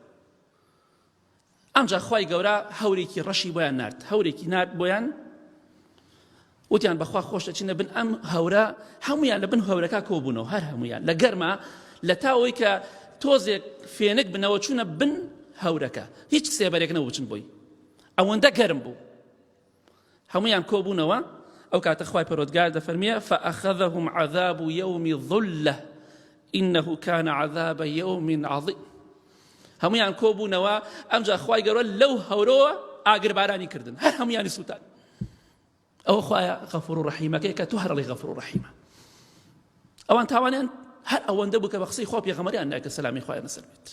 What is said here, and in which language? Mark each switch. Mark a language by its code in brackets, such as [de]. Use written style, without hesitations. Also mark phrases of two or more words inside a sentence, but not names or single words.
[ckb] ئەمجا خوای گەورە هەورێکی ڕەشی بۆیان نارد، هەورێکی نارد بۆیان، وتیان بەخوا خۆش دەچینە بن ئەم هەورە، هەمویان لە بن هەورەکە کۆبوونەوە، هەر هەمویان لە گەرمە، لە تاوەی کە تۆزێک فێنک بنەوە چوونە بن هەورەکە، هیچ سێبەرێک نەبووچن بۆی، ئەوەندە گەرم بوو. هەمویان کۆبوونەوە، ئەو کاتە خوای پەروەردگار دەفەرمێ [ar] فأخذهم عذاب يوم ظلة إنه كان عذاب يوم عظيم. [ckb] هەمویان کۆبوونەوە، ئەمجا خوای گەورە لەو هەورەوە ئاگربارانی کردن، هەر هەمویانی سووتان. ئەوە خوایە غەفوور و ڕەحیمەکەی کە تۆ هەرڵی غەفوور و ڕەحیمە. ئەوان تاوانیان هەر ئەوەندە بوو کە بە قسەی خوا پێغەمبەریان نایکە سەلامی خوایە لەسەر بێت.